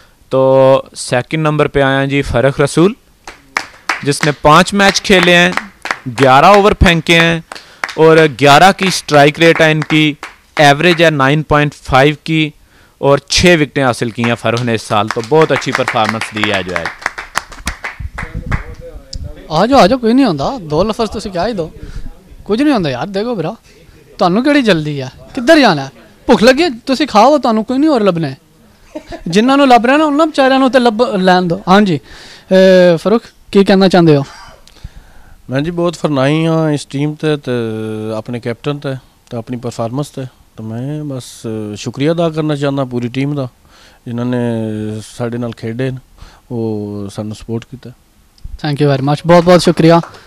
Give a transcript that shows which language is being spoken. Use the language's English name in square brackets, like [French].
[Hindi] तो second number पे आए हैं जी फ़रख रसूल, जिसने 5 मैच खेले हैं, 11 ओवर फेंके हैं और 11 की स्ट्राइक रेट है इनकी, एवरेज है 9.5 की और 6 विकेटें हासिल की हैं फ़रख ने इस साल। तो बहुत अच्छी परफॉर्मेंस दी है जो है। [Punjabi] आ जाओ कोई नहीं होंदा, 2 लफ्ज़ तुसीं क्या ही दो, कुछ नहीं होंदा यार। देखो भरा, ਤੁਹਾਨੂੰ ਕਿਹੜੀ ਜਲਦੀ ਹੈ, ਕਿੱਧਰ ਜਾਣਾ ਹੈ? ਭੁੱਖ ਲੱਗੀ ਤੁਸੀਂ ਖਾਓ, ਤੁਹਾਨੂੰ ਕੋਈ ਨਹੀਂ ਹੋਰ ਲੱਭਣਾ। ਜਿਨ੍ਹਾਂ ਨੂੰ ਲੱਭ ਰਿਹਾ ਨਾ ਉਹਨਾਂ ਵਿਚਾਰਿਆਂ ਨੂੰ ਤੇ ਲੱਭ ਲੈਣ ਦਿਓ। ਹਾਂਜੀ ਫਰੂਖ, ਕੀ ਕਹਿਣਾ ਚਾਹੁੰਦੇ ਹੋ? मैं जी बहुत फरनाई हाँ इस टीम ते अपने कैप्टन ते अपनी परफॉर्मेंस ते। [Hindi] तो मैं बस शुक्रिया अदा करना चाहना पूरी टीम का जिन्होंने [Punjabi] साढ़े नाल खेडे [Hindi] न वो सानू सपोर्ट किया। [English] thank you very much, [Hindi] बहुत बहुत शुक्रिया।